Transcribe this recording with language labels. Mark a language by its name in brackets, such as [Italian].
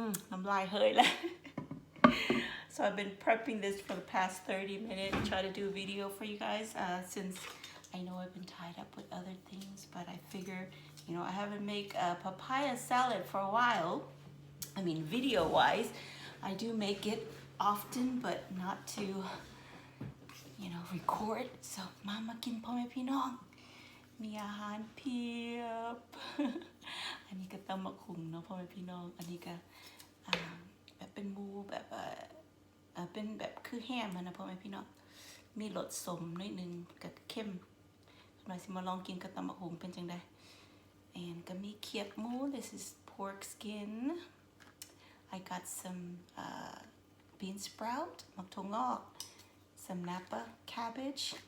[Thai] น้ำลายเฮยแล้ว [English] So I've been prepping this for the past 30 minutes try to do a video for you guys since I know I've been tied up with other things, but I figure, I haven't made a papaya salad for a while. I mean, video-wise, I do make it often, but not to, record. [Thai] So, Mama kinพ่อแม่พี่น้องมีอาหารเพียบ อันนี้ก็ตำมะขุงเนาะพ่อแม่พี่น้อง อันนี้ก็ แบบเป็นมูแบบเป็นแบบคือแฮมนะพ่อแม่พี่น้อง มีรสส้มนิดนึงกับเข้มหน่อยสิมาลองกินกับตำมะขุงเป็นจังได๋ and ก็มีเขียดหมู [English] this is pork skin I got some bean sprout [Thai] มักถั่วงอก [English] some napa cabbage